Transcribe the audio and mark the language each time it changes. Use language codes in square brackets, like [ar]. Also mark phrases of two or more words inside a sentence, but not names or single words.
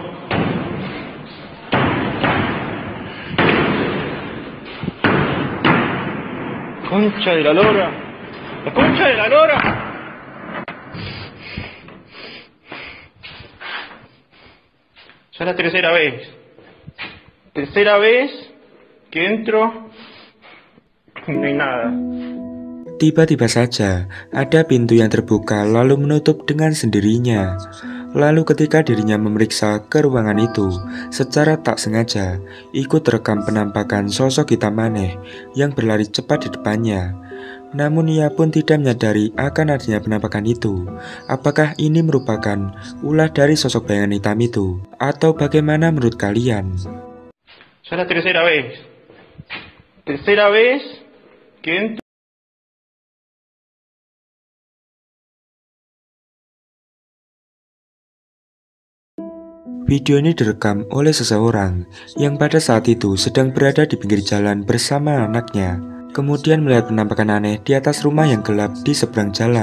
[es] Concha de la lora. La concha de la lora. Ya la tercera vez. Tercera vez que entro y no hay nada. [id] Tiba-tiba saja ada pintu yang terbuka lalu menutup dengan sendirinya. Lalu ketika dirinya memeriksa ke ruangan itu, secara tak sengaja ikut terekam penampakan sosok hitam aneh yang berlari cepat di depannya. Namun ia pun tidak menyadari akan adanya penampakan itu. Apakah ini merupakan ulah dari sosok bayangan hitam itu? Atau bagaimana menurut kalian? [es] Ya la tercera vez. Tercera vez que entro. [id] Video ini direkam oleh seseorang yang pada saat itu sedang berada di pinggir jalan bersama anaknya. Kemudian melihat penampakan aneh di atas rumah yang gelap di seberang jalan.